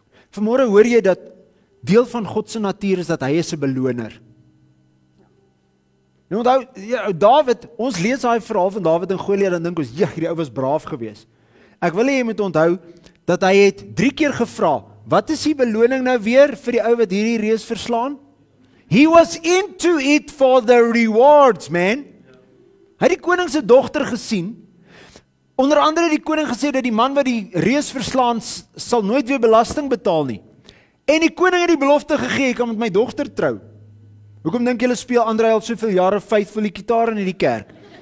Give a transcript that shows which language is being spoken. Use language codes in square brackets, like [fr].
[af] Vanmôre hoor jy dat deel van God se natuur is dat hy is 'n beloner. Nou onthou, Dawid, ons lees daai verhaal van Dawid en Goliat en dink ons, hierdie ou was braaf geweest. Ek wil hê jy moet onthou dat hy het 3 keer gevra, wat is die beloning nou weer vir die ou wat hierdie reus verslaan? [en] He was into it for the rewards, man. [af] Hy het die koning se dogter gesien. Onder andere het die koning gesê dat die man wat die reus verslaan sal nooit weer belasting betaal nie. En die koning het die belofte gegee, ek kan met my dogter trou. Hoekom dink julle speel Andrei al soveel jare faithful die gitaar in die kerk?